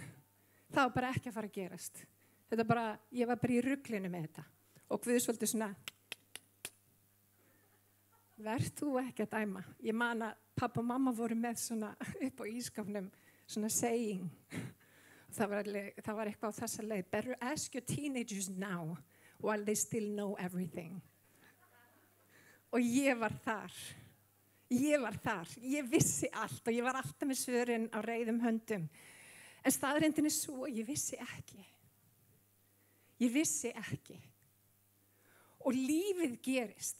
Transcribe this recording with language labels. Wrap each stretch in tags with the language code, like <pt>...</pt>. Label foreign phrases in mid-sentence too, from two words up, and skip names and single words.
<is>Það var bara ekki að fara að gerast. Ég var bara í ruglinu með þetta og Guð svolítið svona, verð þú ekki að dæma. Ég man að pappa og mamma voru með svona upp á ískapnum, svona saying. Það var eitthvað á þessa leið.</is> <en>Better ask your teenagers now while they still know everything.</en> <is>Og ég var þar. Ég vissi allt og ég var alltaf með svörin á reiðum höndum. En staðreyndin svo að ég vissi ekki. Og lífið gerist.</is>